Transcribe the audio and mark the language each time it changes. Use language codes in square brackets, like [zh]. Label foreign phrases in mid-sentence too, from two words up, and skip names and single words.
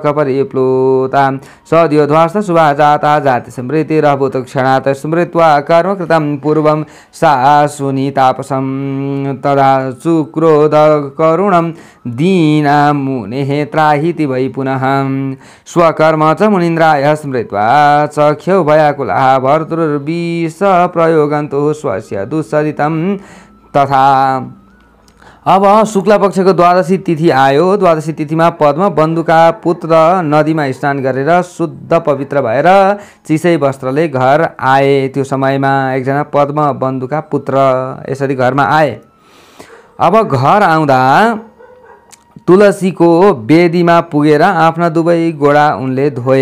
[sa] परिप्लुता सद्यो ध्वस्त शुभा जाता जाति स्मृतिरभूत क्षणात् स्मृत्वा कर्म कृतं पूर्वं सासुनी तापसं तदा सुक्रोध करुणं दीना मुनेः त्राहीति वै पुनः स्वकर्म च मुनीन्द्राय स्मृत्वा चख्यौ भयाकुलः भर्तुर्विष प्रयोगन्तु स्वस्य दुस्सरितं तथा। [ne] अब शुक्ल पक्षको द्वादशी तिथि आयो। द्वादशी तिथिमा पद्म बन्धुका पुत्र नदीमा स्नान गरेर शुद्ध पवित्र भएर चिसै वस्त्रले घर आए। त्यो समयमा एकजना पद्म बन्धुका पुत्र यसरी घरमा आए। अब घर आउँदा तुलसीको वेदीमा पुगेर आफ्ना दुवै गोडा उनले धोए।